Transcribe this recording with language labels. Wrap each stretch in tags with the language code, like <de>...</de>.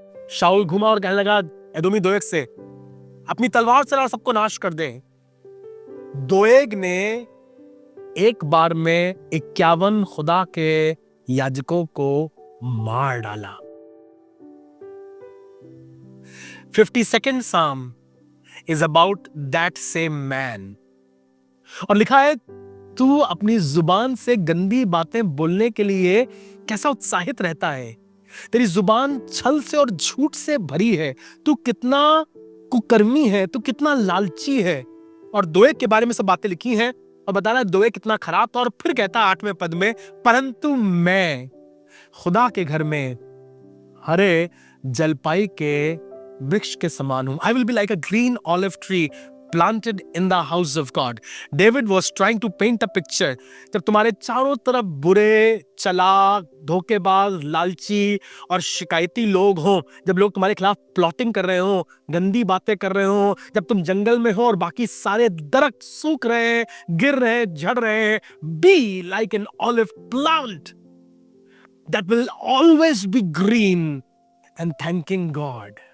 <hi>शाऊल घुमा और कहने लगा एदोमी दोएग से अपनी तलवार चला, सबको नाश कर दे। दोएग ने एक बार में 51 खुदा के याजकों को मार डाला।</hi> <en>52nd Psalm is about that same man।</en> <hi>और लिखा है तू अपनी जुबान से गंदी बातें बोलने के लिए कैसा उत्साहित रहता है, तेरी जुबान छल से और झूठ से भरी है, तू कितना कुकर्मी है, तू कितना लालची है। और दोएग के बारे में सब बातें लिखी हैं और बता रहा है दोएग कितना खराब था। और फिर कहता है 8वें पद में, परंतु मैं खुदा के घर में हरे जलपाई के वृक्ष के समान हूं।</hi> <en>I will be like a green olive tree planted in the house of God। David was trying to paint a picture।</en> <hi>जब तुम्हारे चारों तरफ बुरे, चालाक, धोखेबाज, लालची और शिकायती लोग हों, जब लोग तुम्हारे खिलाफ प्लॉटिंग कर रहे हो, गंदी बातें कर रहे हो, जब तुम जंगल में हो और बाकी सारे दरख्त सूख रहे हैं, गिर रहे हैं, झड़ रहे हैं,</hi> <en>be like an olive plant that will always be green and thanking God।</en>